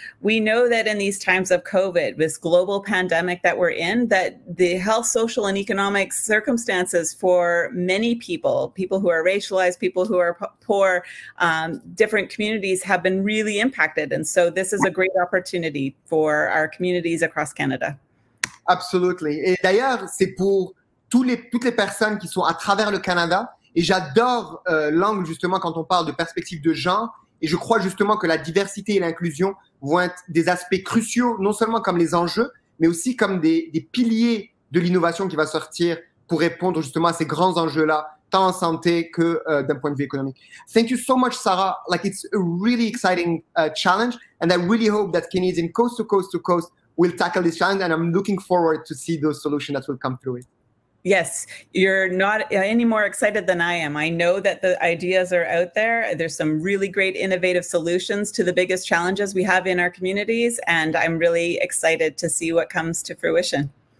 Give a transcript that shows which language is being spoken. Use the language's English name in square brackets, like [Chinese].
[English] We know that in these times of COVID, this global pandemic that we're in, that the health, social, and economic circumstances for many people who are racialized, people who are poor, different communities have been really impacted. And so this is a great opportunity for our communities across Canada. Absolutely. [French] Et d'ailleurs, c'est pour toutes les personnes qui sont à travers le Canada. Et j'adore l'angle, justement, quand on parle de perspective de genre. Et je crois justement que la diversité et l'inclusion vont être des aspects cruciaux, non seulement comme les enjeux, mais aussi comme des piliers de l'innovation qui va sortir pour répondre justement à ces grands enjeux-là, tant en santé que d'un point de vue économique. [English] Thank you so much, Sarah. Like, it's a really exciting challenge. And I really hope that Canadians coast to coast to coast will tackle this challenge. And I'm looking forward to see those solutions that will come through it. Yes, you're not any more excited than I am. I know that the ideas are out there. There's some really great innovative solutions to the biggest challenges we have in our communities, and I'm really excited to see what comes to fruition.